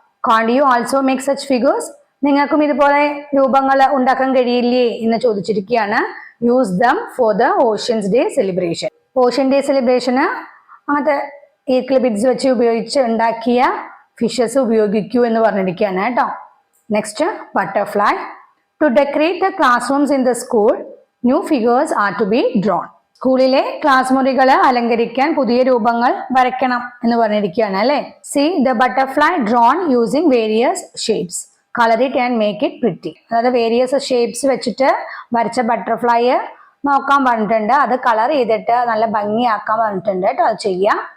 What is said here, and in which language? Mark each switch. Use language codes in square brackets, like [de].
[en] Can't you also make such figures. [ml] നിങ്ങൾക്കും ഇതുപോലെ രൂപങ്ങൾ ഉണ്ടാക്കാൻ കഴിയില്ലേ എന്ന് ചോദിച്ചിരിക്കുകയാണ്. [en] Use them for the oceans day celebration. [ml] Ocean day സെലിബ്രേഷന് അങ്ങനത്തെ ഈർക്കിൽ ബീഡ്സ് വെച്ച് ഉപയോഗിച്ച് ഉണ്ടാക്കിയ ഫിഷസ് ഉപയോഗിക്കൂ എന്ന് പറഞ്ഞിരിക്കുകയാണ് കേട്ടോ. [en] Next, butterfly. To decorate the classrooms in the school, new figures are to be drawn. [ml] സ്കൂളിലെ ക്ലാസ് മുറികള് അലങ്കരിക്കാൻ പുതിയ രൂപങ്ങൾ വരയ്ക്കണം എന്ന് പറഞ്ഞിരിക്കുകയാണ് അല്ലെ. [en] See the butterfly drawn using various shapes, colour it and make it pretty. [ml] അതായത് വേരിയസ് ഷേപ്സ് വെച്ചിട്ട് വരച്ച ബട്ടർഫ്ലൈ നോക്കാൻ പറഞ്ഞിട്ടുണ്ട്, അത് കളർ ചെയ്തിട്ട് നല്ല ഭംഗിയാക്കാൻ പറഞ്ഞിട്ടുണ്ട് കേട്ടോ. അത് ചെയ്യാം.